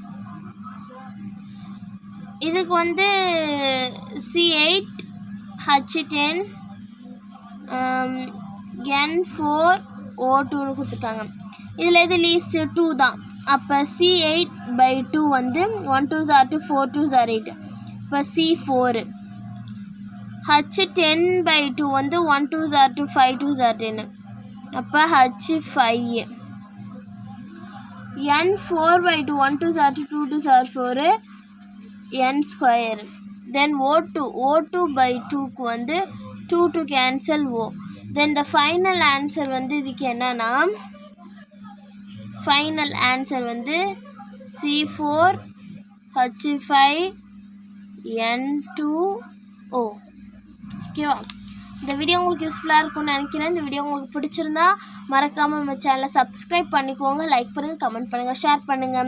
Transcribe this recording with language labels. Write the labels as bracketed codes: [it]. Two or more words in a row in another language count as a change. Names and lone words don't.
[ta] இதுக்கு வந்து C8H10 N4O2 கொடுத்துருக்காங்க. இதில் இது லீஸ்ட் 2 தான். அப்போ C8/2 வந்து 1 [en] 2s are [ta] 2 4 [en] 2s are [ta] 8, இப்போ C4. H10/2 வந்து 1 [en] 2s are [ta] 2 5 [en] 2s are [ta] 10, அப்போ H5. [en] N4/2 1 2s are 2 2 2s are 4 N². தென் O2/2க்கு வந்து 2 to cancel O. then the final answer [ta] வந்து இதுக்கு என்னன்னா [en] final answer வந்து C4H5N2O. [ta] ஓகேவா? இந்த வீடியோ உங்களுக்கு யூஸ்ஃபுல்லாக இருக்கும்னு நினைக்கிறேன். இந்த வீடியோ உங்களுக்கு பிடிச்சிருந்தா மறக்காமல் நம்ம சேனலை சப்ஸ்கிரைப் பண்ணிக்கோங்க, லைக் பண்ணுங்கள், கமெண்ட் பண்ணுங்கள், ஷேர் பண்ணுங்கள்.